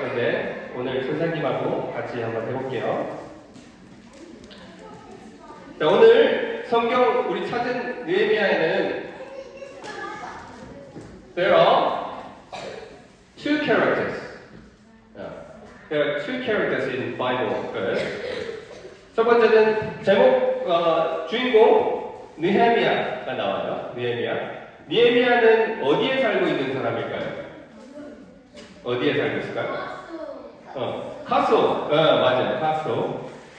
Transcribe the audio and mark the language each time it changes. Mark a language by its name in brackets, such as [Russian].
[Korean] 근데 오늘 선생님하고 같이 한번 해볼게요. 자, 오늘 성경 우리 찾은 느헤미야에는 [English] there are two characters. There are two characters in Bible first. [Korean] 첫 번째는 제목 주인공 느헤미야가 나와요. 느헤미야는 어디에 살고 있는 사람일까요? 어디에 살고 있을까요? 카소. 맞아요. 카소.